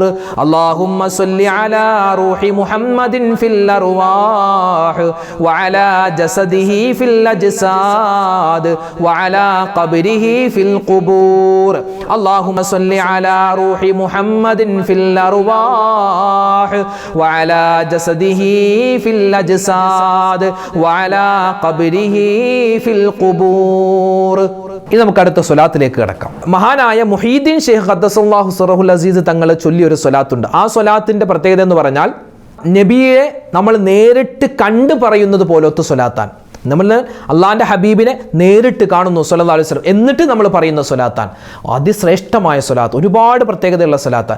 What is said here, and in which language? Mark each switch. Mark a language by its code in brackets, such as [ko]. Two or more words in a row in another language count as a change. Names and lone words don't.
[ar] اللهم صل على روح محمد في الأرواح وعلى جسده في الأجساد وعلى قبره في القبور. اللهم صل على روح محمد في الأرواح وعلى جسده في الأجساد وعلى قبره في القبور. [ml] ഇത് നമുക്ക് അടുത്ത സ്വലാത്തിലേക്ക് കിടക്കാം. മഹാനായ മുഹീദ്ദീൻ ഷെയ്ഖ് [ar] قدس الله سره العزيز [ml] തങ്ങളെ ചൊല്ലിയൊരു സ്വലാത്തുണ്ട്. ആ സ്വലാത്തിന്റെ പ്രത്യേകത എന്ന് പറഞ്ഞാൽ നബിയെ നമ്മൾ നേരിട്ട് കണ്ടു പറയുന്നത് പോലത്തെ സ്വലാത്താൻ. നമ്മൾ അള്ളാഹിൻ്റെ ഹബീബിനെ നേരിട്ട് കാണുന്നു [ar] صلى الله عليه وسلم, [ml] എന്നിട്ട് നമ്മൾ പറയുന്ന സ്വലാത്താൻ അതിശ്രേഷ്ഠമായ സ്വലാത്ത്, ഒരുപാട് പ്രത്യേകതയുള്ള സ്വലാത്ത്.